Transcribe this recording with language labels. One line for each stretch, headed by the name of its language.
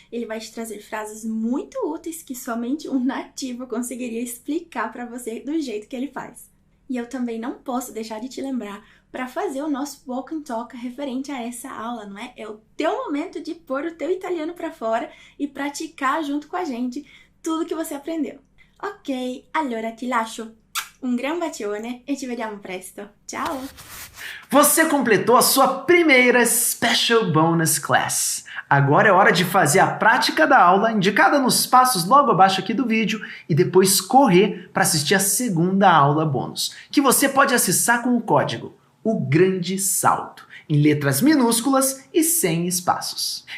Portuguese: Ele vai te trazer frases muito úteis que somente um nativo conseguiria explicar para você do jeito que ele faz. E eu também não posso deixar de te lembrar para fazer o nosso Walk and Talk referente a essa aula, não é? É o teu momento de pôr o teu italiano para fora e praticar junto com a gente tudo que você aprendeu.
Italian: Ok, allora ti lascio um grande bacione e ci vediamo presto. Ciao!
Portuguese: Você completou a sua primeira Special Bonus Class. Agora é hora de fazer a prática da aula indicada nos passos logo abaixo aqui do vídeo e depois correr para assistir a segunda aula bônus, que você pode acessar com o código O Grande Salto, em letras minúsculas e sem espaços.